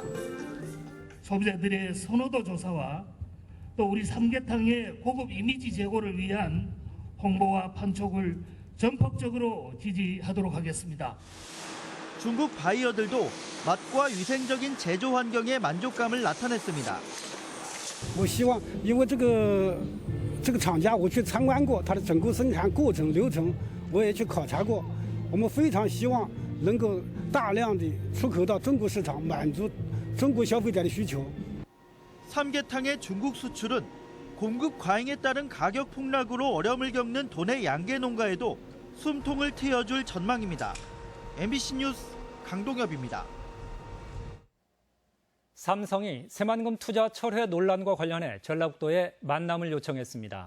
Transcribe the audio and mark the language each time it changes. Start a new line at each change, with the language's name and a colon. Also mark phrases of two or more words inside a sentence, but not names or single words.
Korean: 소비자들의 선호도 조사와 또 우리 삼계탕의 고급 이미지 제고를 위한 홍보와 판촉을 전폭적으로 지지하도록 하겠습니다. 중국 바이어들도 맛과 위생적인 제조 환경에 만족감을 나타냈습니다.
Chinese: 我希望因为这个厂家我去参观过它的整个生产过程流程，我也去考察过，我们非常希望能够大量的出口到中国市场，满足中国消费者的需求。
Korean: 삼계탕의 중국 수출은 공급 과잉에 따른 가격 폭락으로 어려움을 겪는 도내 양계 농가에도 숨통을 트여줄 전망입니다. MBC 뉴스 강동엽입니다. 삼성이 새만금 투자 철회 논란과 관련해 전라북도에 만남을 요청했습니다.